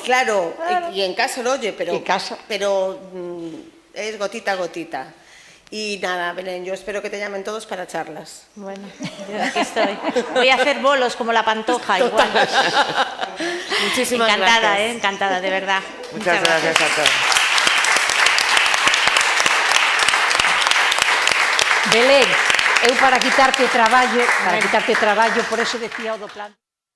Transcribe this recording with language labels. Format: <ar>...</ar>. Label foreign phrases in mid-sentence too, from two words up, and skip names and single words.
<es>Claro, y en casa lo oye, pero es gotita a gotita. Y nada, Belén, yo espero que te llamen todos para charlas. Bueno, yo aquí estoy. Voy a hacer bolos como la Pantoja, igual. Muchísimas encantada, gracias. Encantada, de verdad. Muchas gracias a todos.</es> <gl>Belén, eu para quitarte traballo,</gl> <es>por eso</es> <gl>decía o do plan...</gl>